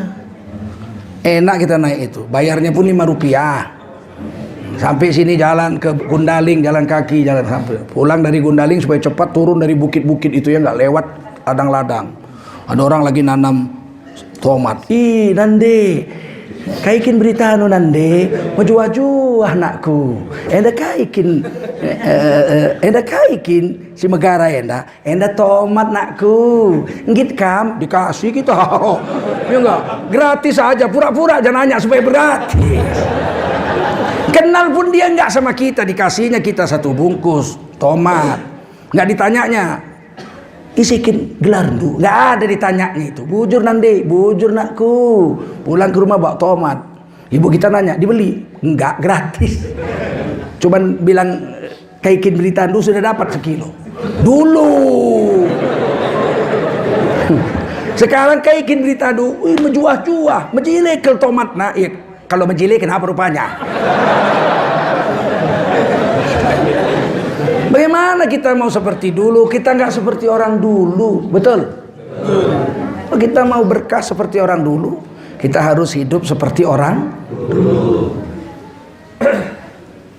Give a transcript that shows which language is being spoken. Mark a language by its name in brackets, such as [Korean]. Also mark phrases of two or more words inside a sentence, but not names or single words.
[Indonesian] Enak kita naik itu, bayarnya pun Rp5. Sampai sini jalan ke Gundaling, jalan kaki, jalan sampai. Pulang dari Gundaling supaya cepat turun dari bukit-bukit itu ya, nggak lewat ladang-ladang. Ada orang lagi nanam tomat. Ih, [Batak Karo] nande. Kaikin berita anu nande, maju-maju anakku. Enda kaikin si megara enda tomat nakku. Ngit kam dikasih kita. [Indonesian] Ya enggak, gratis aja, pura-pura jangan nanya supaya gratis. Kenal pun dia enggak sama kita, dikasihnya kita 1 bungkus tomat. Enggak ditanyanya. [Batak Karo] Isikin gelardu, [Indonesian] nggak ada ditanyanya itu. [Batak Karo] Bujur nande, bujur nakku. [Indonesian] Pulang ke rumah bawa tomat. Ibu kita nanya, dibeli? Enggak, gratis. Cuman bilang [Batak Karo] kaikin berita [Indonesian] dulu sudah dapat 1 kilo. Dulu. Sekarang [Batak Karo] kaikin berita [Indonesian] dulu, [Batak Karo] menjuah-juah, menjilekel tomat. [Indonesian] Nah, iya, kalau menjilek kenapa rupanya? Bagaimana kita mau seperti dulu? Kita nggak seperti orang dulu, betul? Kalau kita mau berkah seperti orang dulu, kita harus hidup seperti orang dulu.